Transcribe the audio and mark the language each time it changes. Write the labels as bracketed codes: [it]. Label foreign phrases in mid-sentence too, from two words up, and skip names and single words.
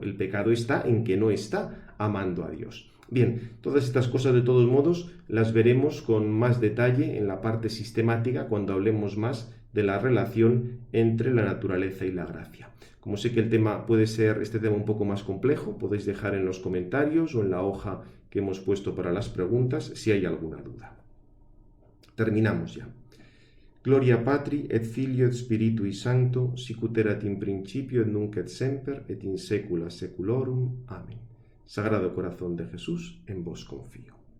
[es] El pecado está en que no está amando a Dios. Bien, todas estas cosas de todos modos las veremos con más detalle en la parte sistemática cuando hablemos más de la relación entre la naturaleza y la gracia. Como sé que el tema puede ser este tema un poco más complejo, podéis dejar en los comentarios o en la hoja que hemos puesto para las preguntas si hay alguna duda. Terminamos ya. [la] Gloria Patri et Filio et Spiritui Sancto, sic ut erat in principio et nunc et semper et in saecula saeculorum. [es] Amén. Sagrado Corazón de Jesús, en vos confío.